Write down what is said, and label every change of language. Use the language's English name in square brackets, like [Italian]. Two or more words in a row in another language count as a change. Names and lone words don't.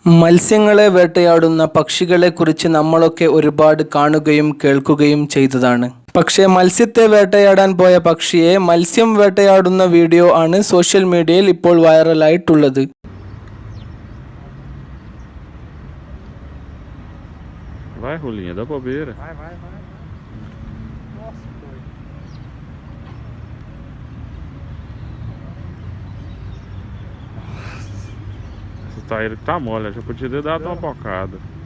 [Malayalam] മത്സ്യങ്ങളെ വേട്ടയാടുന്ന പക്ഷികളെക്കുറിച്ച് നമ്മളൊക്കെ ഒരുപാട് കാണുകയും കേൾക്കുകയും ചെയ്തതാണ്. പക്ഷേ മത്സ്യത്തെ വേട്ടയാടാൻ പോയ പക്ഷിയെ മത്സ്യം വേട്ടയാടുന്ന വീഡിയോ ആണ് സോഷ്യൽ മീഡിയയിൽ ഇപ്പോൾ വൈറലായിട്ടുള്ളത്. [Portuguese] Vai, Rolinha, dá bobeira. Vai. Nossa, doido. Essa taíra que tá mole, já podia ter dado uma bocada.